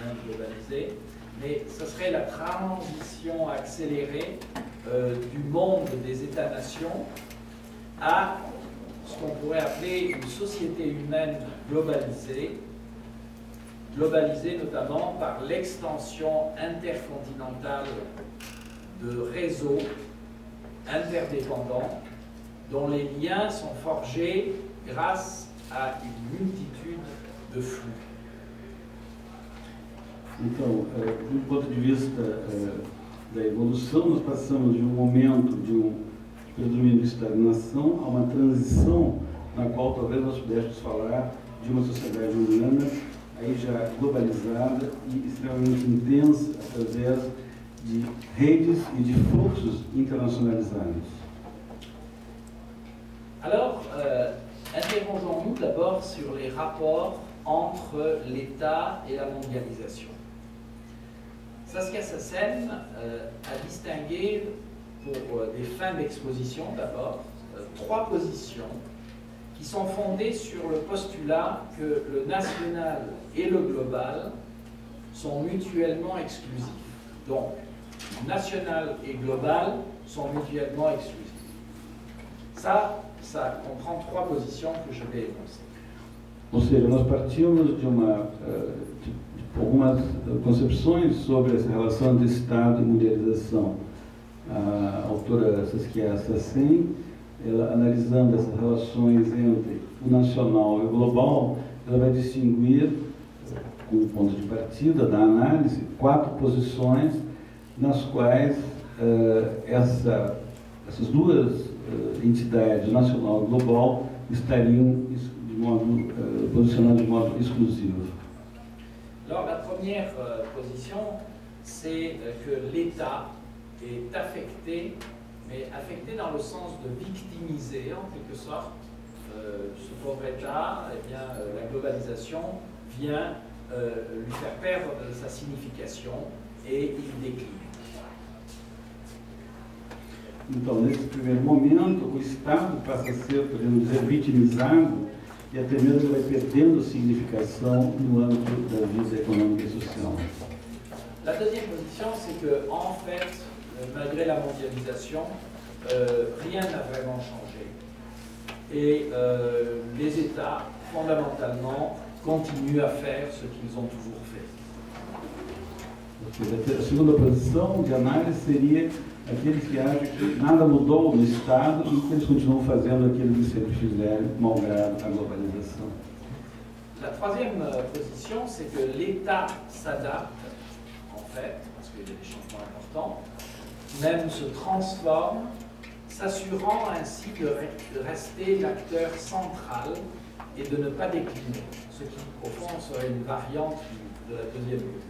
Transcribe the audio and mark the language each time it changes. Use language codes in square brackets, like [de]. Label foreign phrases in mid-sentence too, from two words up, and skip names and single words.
[fr] monde globalisé, mais ce serait la transition accélérée du monde des États-nations à ce qu'on pourrait appeler une société humaine globalisée, notamment par l'extension intercontinentale de réseaux interdépendants dont les liens sont forgés grâce à une multitude de flux. [pt] Então, do ponto de vista da evolução, nós passamos de momento de predomínio do Estado-nação a uma transição na qual talvez nós pudéssemos falar de uma sociedade humana aí já globalizada e extremamente intensa através de redes e de fluxos internacionalizados. [fr] Alors, interrogeons-nous d'abord sur les rapports entre l'État et la mondialisation. Saskia Sassen a distingué pour des fins d'exposition d'abord, trois positions qui sont fondées sur le postulat que le national et le global sont mutuellement exclusifs. Donc, national et global sont mutuellement exclusives. Ça comprend trois positions que je vais énoncer. [pt] Ou seja, nós partimos de algumas concepções sobre essa relação de Estado e mundialização. A autora Saskia Sassen, ela, analisando essas relações entre o nacional e o global, ela vai distinguir, como ponto de partida da análise, 4 posições nas quais essas duas entidades, nacional e global, estariam positionadas de modo exclusivo. [fr] Alors, la première position, c'est que l'État est affecté, mais affecté dans le sens de victimiser, en quelque sorte, ce pauvre État. Eh bien, la globalisation vient lui faire perdre sa signification et il décline. [pt] Então, nesse primeiro momento, o Estado passa a ser, podemos dizer, vitimizado e até mesmo vai perdendo significação no âmbito da vida econômica e social. [fr] La deuxième position, c'est que, en fait, malgré la mondialisation, rien n'a vraiment changé. Et les États, fondamentalement, continuent à faire ce qu'ils ont toujours fait. [pt] A segunda posição de análise seria aqueles que acham que nada mudou no Estado e que eles continuam fazendo aquilo que sempre fizeram, malgrado a globalização. [fr] La troisième position, c'est que l'État s'adapte, en fait, parce qu'il y a des changements importants, même se transforme, s'assurant ainsi de rester l'acteur central et de ne pas décliner, ce qui, au fond, serait une variante de la deuxième position.